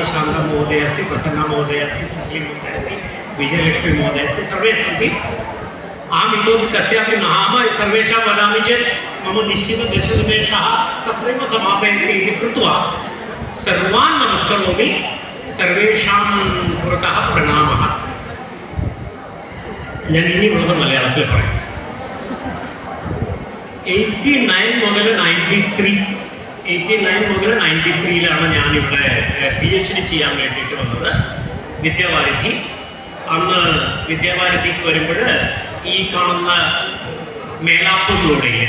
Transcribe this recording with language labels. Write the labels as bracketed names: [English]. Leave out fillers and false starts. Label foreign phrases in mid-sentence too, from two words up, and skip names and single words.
[Sanskrit] शान्ता महोदयः अस्ति, प्रसन्ना महोदयः अस्ति, सुशील महोदयः अस्ति, विजयलक्ष्मी महोदयः अस्ति, सर्वे सन्ति। अहम् इतोपि कस्यापि नाम सर्वेषां वदामि चेत् मम निश्चितदशनिमेषः तत्रैव समापयन्ति इति कृत्वा सर्वान् नमस्करोमि। सर्वेषां पुरतः प्रणामः। [Malayalam] ഞാൻ ഇനിയുള്ളത് മലയാളത്തിൽ പറയാം. 89 മുതൽ 93 ഞാനിവിടെ PhD ചെയ്യാൻ വേണ്ടിയിട്ട് വന്നത് വിദ്യാവാരിധി. അന്ന് വിദ്യാവാരിധിക്ക് വരുമ്പോൾ ഈ കാണുന്ന മേലാപ്പൊന്നുകൂടിയില്ല.